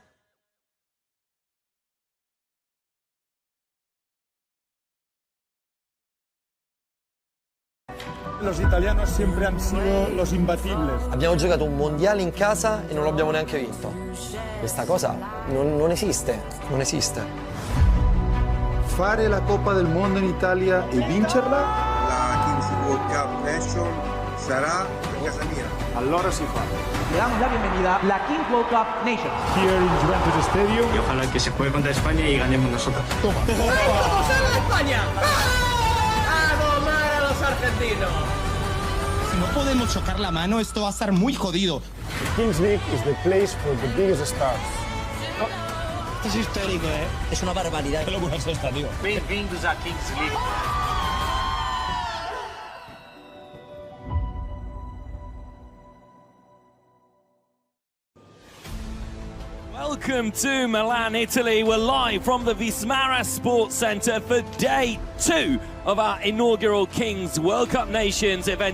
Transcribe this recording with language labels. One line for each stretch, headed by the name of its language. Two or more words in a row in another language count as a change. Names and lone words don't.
Spanish: Los italianos siempre han sido los imbatibles.
Italian: Abbiamo giocato un mondiale in casa e non l'abbiamo neanche vinto. Questa cosa non esiste, non esiste. Fare la Coppa del Mondo in Italia e vincerla? La Kings World Cup Nation sarà a casa mia. Allora si fa.
Spanish: Le damos la bienvenida a la King World Cup Nations.
English: Here in Juventus Stadium.
Spanish: Y ojalá que se juegue contra España y ganemos nosotros. Toma. ¡Vamos a la de España! ¡A domar a los argentinos! Si no podemos chocar la mano, esto va a estar muy jodido. The Kings League is the place for the biggest stars. Esto es histórico, ¿eh? Es una barbaridad. Qué locura es esta, tío.
Portuguese: Bem-vindos à Kings League.
English: Welcome to Milan, Italy. We're live from the Vismara Sports Centre for day 2 of our inaugural Kings World Cup Nations event.